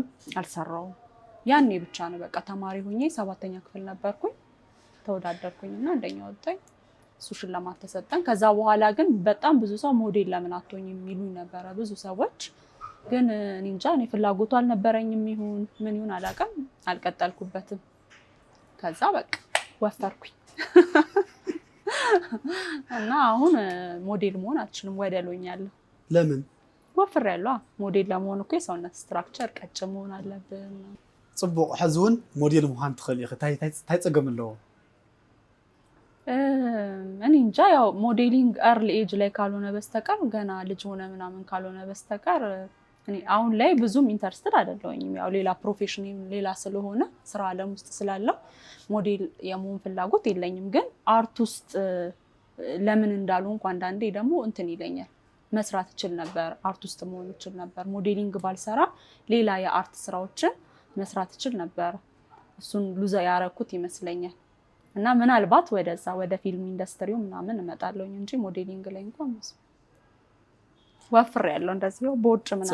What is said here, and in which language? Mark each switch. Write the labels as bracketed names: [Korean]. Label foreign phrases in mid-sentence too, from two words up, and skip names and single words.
[Amharic] አልሰራው ያኔ ብቻ ነው በቃ ተማሪ ሆኜ 7ኛ ክፍል ነበርኩኝ ተወዳደርኩኝና አንደኛ ወጣኝ እሱ ሽልማት ተሰጠን ከዛ በኋላ ግን በጣም ብዙ ሰው ሞዴል ለምን አትሆኝ የሚሉኝ ነበር ብዙ ሰዎች ግን እንጃ እኔ ፍላጎቱ አልነበረኝም ይሁን ምን ይሁን አላቀም አልቀጠልኩበትም ከዛ በቃ ወፈርኩኝ እና አሁን ሞዴል መሆን አልችልም ወደሎኛለሁ ለምን ወፍሬያለሁ ሞዴል ለመሆን እኮ የሰውነት ስትራክቸር ቀጭን መሆን አለብን [Tigrinya] ጽቡቅ ሕዝውን ሞዴል መሆን ትኽእል ኢኺ ታይ ፀገምለው [Amharic] እኔ እንጃ ያው ሞዴሊንግ [English] early age [Amharic] ላይ ካልሆነ በስተቀር ገና ልጅ ሆነ ምናምን ካልሆነ በስተቀር እኔ አሁን ላይ ብዙም ኢንተረስትድ አይደለሁኝም ያው ሌላ ፕሮፌሽን ሌላ ስለሆነ ስራ ዓለም ውስጥ ስላለው ሞዴል የመሆን ፍላጎት የለኝም ግን አርት ውስጥ ለምን እንዳልሆንኩ አንዳንዴ ደግሞ እንትን ይለኛል መስራት እችል ነበር አርት ውስጥ መሆን እችል ነበር ሞዴሊንግ ባልሰራ ሌላ የአርት ስራዎችን መስራት እችል ነበር እሱን ሉዛ ያረኩት ይመስለኛል እና ምናልባት ወደዛ ወደ ፊልም ኢንደስትሪው ምናምን እመጣለሁኝ እንጂ ሞዴሊንግ ላይ እንኳን ወፍሬያለሁ እንደዚህ ነው ቦርጭ ምናምን